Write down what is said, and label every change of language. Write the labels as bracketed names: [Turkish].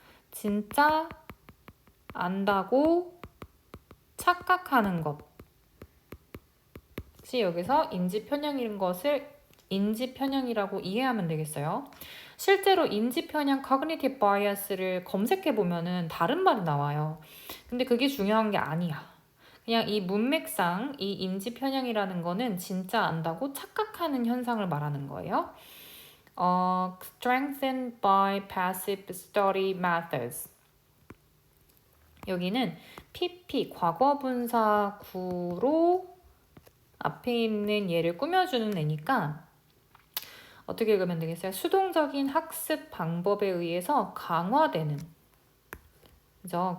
[Korean] 진짜 안다고 착각하는 것이 여기서 인지 편향인 것을 인지 편향이라고 이해하면 되겠어요. 실제로 인지 편향 cognitive bias 를 검색해 보면은 다른 말이 나와요. 근데 그게 중요한 게 아니야. 그냥 이 문맥상 이 인지 편향이라는 거는 진짜 안다고 착각하는 현상을 말하는 거예요. [English] Strengthened by passive study methods. [Korean] 여기는 PP 과거분사 구로 앞에 있는 얘를 꾸며주는 애니까 어떻게 읽으면 되겠어요? 수동적인 학습 방법에 의해서 강화되는, 그죠?